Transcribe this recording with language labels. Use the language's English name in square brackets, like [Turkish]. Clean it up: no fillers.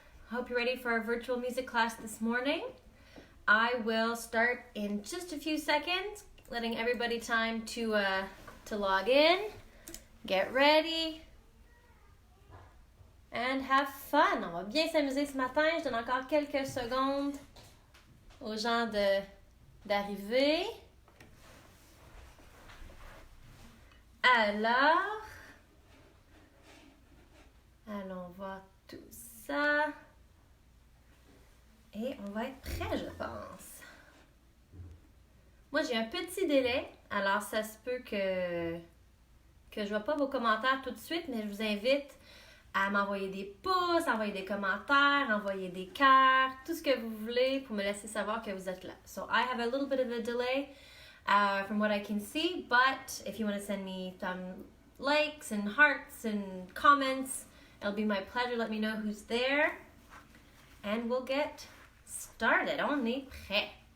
[English] Hope you're ready for our virtual music class this morning. I will start in just a few seconds, letting everybody time to log in, get ready, and have fun. [French] On va bien s'amuser ce matin. Je donne encore quelques secondes aux gens d'arriver. Alors, allons voir tout ça. Et on va être prêt, je pense. Moi, j'ai un petit délai, alors ça se peut que je ne vois pas vos commentaires tout de suite, mais je vous invite à m'envoyer des pouces, envoyer des commentaires, envoyer des cœurs, tout ce que vous voulez pour me laisser savoir que vous êtes là. [English] So I have a little bit of a delay from what I can see, but if you want to send me some likes and hearts and comments, it'll be my pleasure. Let me know who's there, and we'll get started. [French] On est prêt.